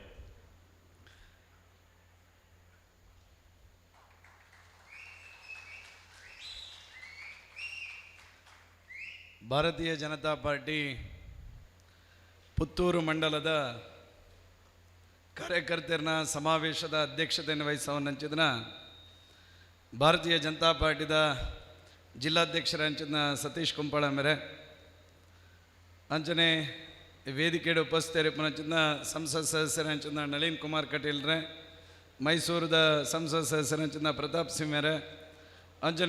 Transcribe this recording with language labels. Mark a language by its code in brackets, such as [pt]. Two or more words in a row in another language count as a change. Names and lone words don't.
[tcy] ಭಾರತೀಯ ಜನತಾ ಪಾರ್ಟಿ ಪುತ್ತೂರು ಮಂಡಲದ ಕಾರ್ಯಕರ್ತರ ಸಮಾವೇಶದ ಅಧ್ಯಕ್ಷತೆಯನ್ನು ವಹಿಸವನ್ನಂಚಿದನ ಭಾರತೀಯ ಜನತಾ ಪಾರ್ಟಿದ ಜಿಲ್ಲಾಧ್ಯಕ್ಷರಂಚಿನ ಸತೀಶ್ ಕುಂಪಳ ಮೇರೆ ಅಂಚನೆ ವೇದಿಕೆಯ ಉಪಸ್ಥಿತರಿಪ್ಪನಂಚಿನ ಸಂಸತ್ ಸದಸ್ಯರಂಚಿನ ನಳಿನ್ ಕುಮಾರ್ ಕಟೀಲ್ರೆ, ಮೈಸೂರದ ಸಂಸತ್ ಸದಸ್ಯರಂಚಿನ ಪ್ರತಾಪ್ ಸಿಂಹ ಮೇರೆ, ಅಂಚನೆ